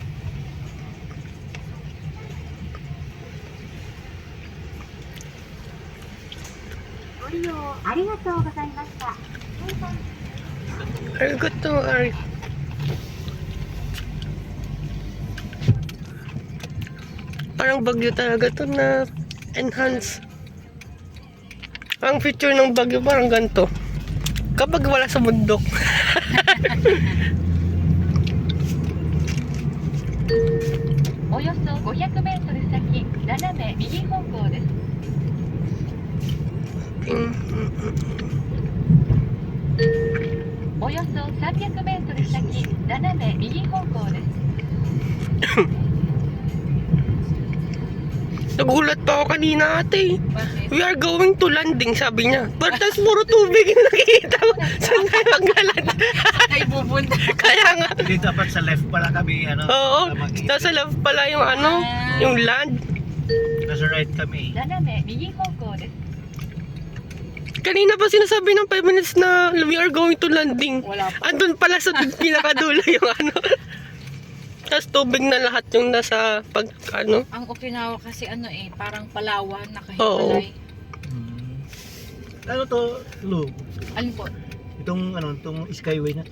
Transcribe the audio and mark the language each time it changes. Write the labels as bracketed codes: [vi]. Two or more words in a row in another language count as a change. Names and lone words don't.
[ja] Arigato, ari. [tl] Parang bagyo talaga to na enhance. Ang feature ng bagyo parang ganito. Kapag wala sa bundok. [ja] およそ500メートル先、斜め右方向です。およそ300メートル先、斜め右方向です。 [tl] Nagulat pa ako kanina ate. Bakit? [en] We are going to landing, [tl] sabi niya. Pero tas puro tubig yung nakikita ko. Saan tayo maglaland? Ay, pupunta. Kaya nga. Hindi dapat sa left pala kami, ano? Oo. mag-iisip. Nasa left pala yung ano, yung land. Nasa right kami. [ja] 斜め右方向です。 [tl] Kanina pa sinasabi ng 5 minutes na [en] we are going to landing. [tl] Wala pa. Andun pala sa pinakadulo yung ano. Tapos tubig na lahat yung nasa pag ano. Ang Okinawa kasi ano eh, parang Palawan, Oo. nakahiwalay. Ano to, Lu? Alin po? Itong, itong skyway na to.